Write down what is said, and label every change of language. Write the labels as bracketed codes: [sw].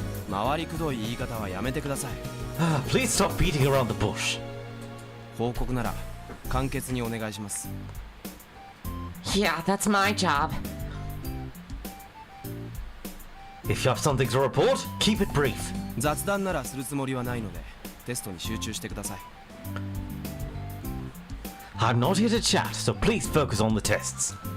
[ja] 回りくどい言い方はやめてください。 [en] Please stop beating around the bush. [ja] 報告なら簡潔にお願いします。 [en] Yeah, that's my job. If you have something to report, keep it brief. [ja] 雑談ならするつもりはないので、テストに集中してください。 [en] I'm not here to chat, so please focus on the tests.